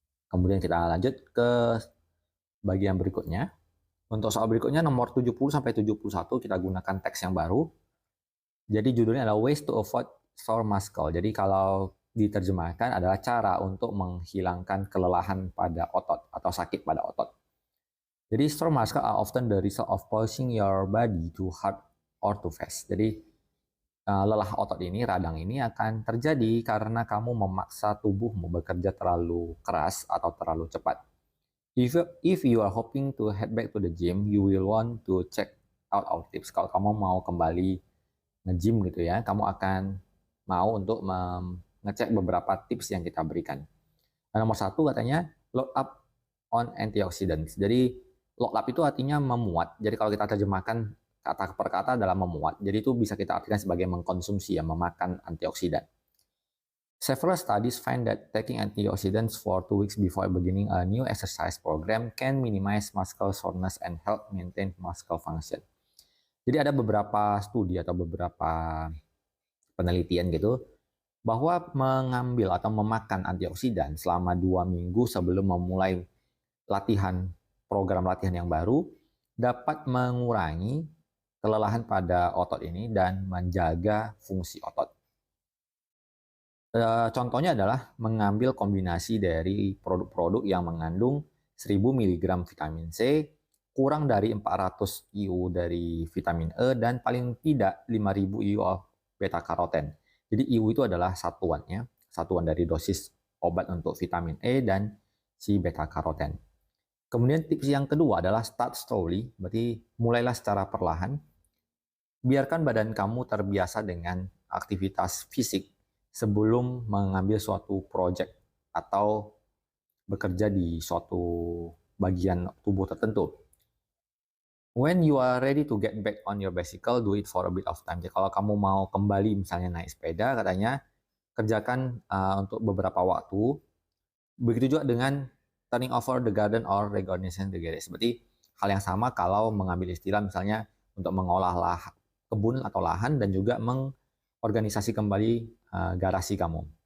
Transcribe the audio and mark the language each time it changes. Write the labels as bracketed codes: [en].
[id] Kemudian kita lanjut ke bagian berikutnya. Untuk soal berikutnya nomor 70 sampai 71 kita gunakan teks yang baru. Jadi judulnya adalah [en] Ways to Avoid Sore Muscle. [id] Jadi kalau diterjemahkan adalah cara untuk menghilangkan kelelahan pada otot atau sakit pada otot. Jadi [en] sore muscle are often the result of pushing your body too hard or too fast. [id] Jadi lelah otot ini, radang ini akan terjadi karena kamu memaksa tubuhmu bekerja terlalu keras atau terlalu cepat. [en] If you are hoping to head back to the gym, you will want to check out our tips. [id] Kalau kamu mau kembali nge-gym gitu ya, kamu akan mau untuk mengecek beberapa tips yang kita berikan. Nah, nomor 1 katanya [en] load up on antioxidants. [id] Jadi load up itu artinya memuat. Jadi kalau kita terjemahkan kata per kata adalah memuat. Jadi itu bisa kita artikan sebagai mengkonsumsi, ya, memakan antioksidan. [en] Several studies find that taking antioxidants for 2 weeks before beginning a new exercise program can minimize muscle soreness and help maintain muscle function. [id] Jadi ada beberapa studi atau beberapa penelitian gitu, bahwa mengambil atau memakan antioksidan selama 2 minggu sebelum memulai program latihan yang baru dapat mengurangi kelelahan pada otot ini dan menjaga fungsi otot. Contohnya adalah mengambil kombinasi dari produk-produk yang mengandung 1000 mg vitamin C, kurang dari 400 IU dari vitamin E, dan paling tidak 5000 IU of beta karoten. Jadi IU itu adalah satuannya, satuan dari dosis obat untuk vitamin E dan si beta karoten. Kemudian tips yang kedua adalah [en] start slowly, [id] berarti mulailah secara perlahan. Biarkan badan kamu terbiasa dengan aktivitas fisik sebelum mengambil suatu project atau bekerja di suatu bagian tubuh tertentu. [en] When you are ready to get back on your bicycle, do it for a bit of time. [id] Jadi kalau kamu mau kembali misalnya naik sepeda, katanya kerjakan untuk beberapa waktu. Begitu juga dengan [en] turning over the garden or reorganizing the garage. [id] Seperti hal yang sama kalau mengambil istilah misalnya untuk mengolah kebun atau lahan dan juga mengorganisasi kembali garasi kamu.